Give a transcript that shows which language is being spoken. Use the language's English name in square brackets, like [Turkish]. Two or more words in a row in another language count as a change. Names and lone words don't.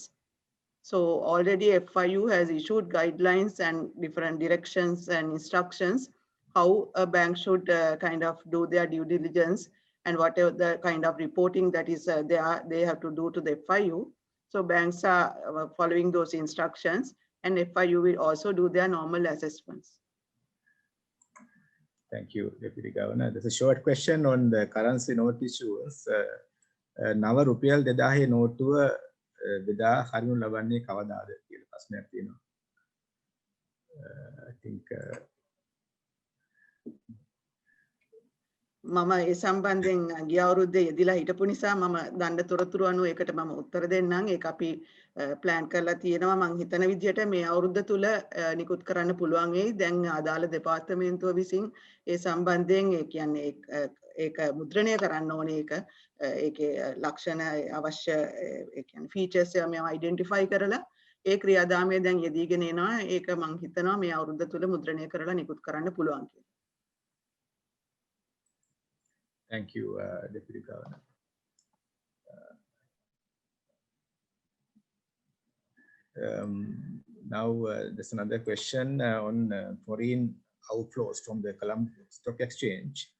[English] So already FIU has issued guidelines and different directions and instructions how a bank should kind of do their due diligence and whatever the kind of reporting that is they have to do to the FIU. So banks are following those instructions, and FIU will also do their normal assessments. Thank you, Deputy Governor. There's a short question on the currency note issuance. [Sinhala] නව රුපියල් 2000 නෝටුව බෙදා හරිනු ලබන්නේ කවදාද කියලා ප්‍රශ්නයක් තියෙනවා. [English] I think [Sinhala] මම ඒ සම්බන්ධයෙන් ගිය අවුරුද්දේ යෙදිලා හිටපු නිසා මම දණ්ඩ තොරතුරු අනුව ඒකට මම උත්තර දෙන්නම්. ඒක අපි ප්ලෑන් කරලා තියෙනවා. මම හිතන විදිහට මේ අවුරුද්ද තුල නිකුත් කරන්න පුළුවන් වෙයි. දැන් ආදාළ දෙපාර්තමේන්තුව විසින් ඒ සම්බන්ධයෙන් ඒ කියන්නේ ඒක මුද්‍රණය කරන්න ඕනේ. ඒකේ ලක්ෂණ අවශ්‍ය ඒ කියන්නේ ෆීචර්ස් ඒවා මම අයිඩෙන්ටිෆයි කරලා ඒ ක්‍රියාදාමයේ දැන් යෙදීගෙන එනවා. ඒක මම හිතනවා මේ අවුරුද්ද තුල මුද්‍රණය කරලා නිකුත් කරන්න පුළුවන් කියලා. [English] Thank you, Deputy Governor. Now, there's another question on foreign outflows from the Colombo Stock Exchange.